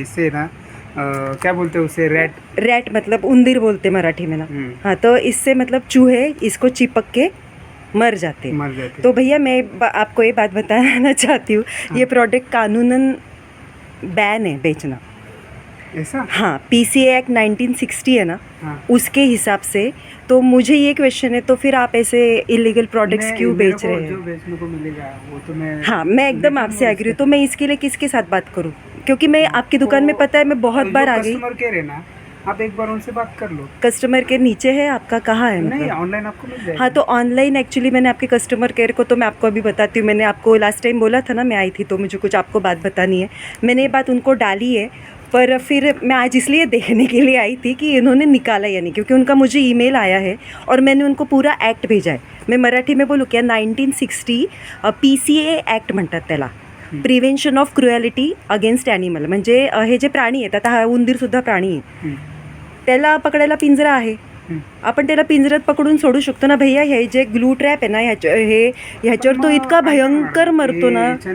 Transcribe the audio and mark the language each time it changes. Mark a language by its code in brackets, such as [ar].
[hi] इससे ना क्या बोलते हैं उसे, रेड। रैट मतलब उंदीर बोलते मराठी में ना। हाँ, तो इससे मतलब चूहे इसको चिपक के मर जाते हैं। मर जाते। तो भैया मैं आपको ये बात बताना चाहती हूँ, ये प्रोडक्ट कानूनन बैन है बेचना। ऐसा? हाँ, PCA एक्ट 1960 है ना, हाँ। उसके हिसाब से। तो मुझे ये क्वेश्चन है, तो फिर आप ऐसे इलीगल प्रोडक्ट्स क्यों बेच रहे जो हैं? बेचने को मिलेगा वो तो मैं, हाँ, मैं एकदम आपसे एग्री हूँ। तो मैं इसके लिए किसके साथ बात करूँ? क्योंकि मैं आपकी दुकान में, पता है, मैं बहुत बार आ गई। कस्टमर केयर है ना, आप एक बार उनसे बात कर लो। कस्टमर केयर नीचे है आपका, कहाँ है नहीं, मतलब? ऑनलाइन आपको मिल जाएगा। हाँ, तो ऑनलाइन एक्चुअली मैंने आपके कस्टमर केयर को, तो मैं आपको अभी बताती हूँ। मैंने आपको लास्ट टाइम बोला था ना, मैं आई थी तो मुझे कुछ आपको बात बतानी है। मैंने ये बात उनको डाली है, पर फिर मैं आज इसलिए देखने के लिए आई थी कि इन्होंने निकाला या नहीं, क्योंकि उनका मुझे ईमेल आया है और मैंने उनको पूरा ॲक्ट भेजा आहे. मैं मराठी में बोलू क्या, [mr] 1960 PCA ॲक्ट म्हणतात त्याला, prevention of cruelty against animal. म्हणजे हे जे प्राणी आहेत, आता हा उंदीरसुद्धा प्राणी आहे, त्याला पकडायला पिंजरा आहे. आपण त्याला पिंजऱ्यात पकडून सोडू शकतो ना भैया. हे जे ग्लू ट्रॅप आहे ना, ह्याच्यावर तो इतका भयंकर मरतो ना,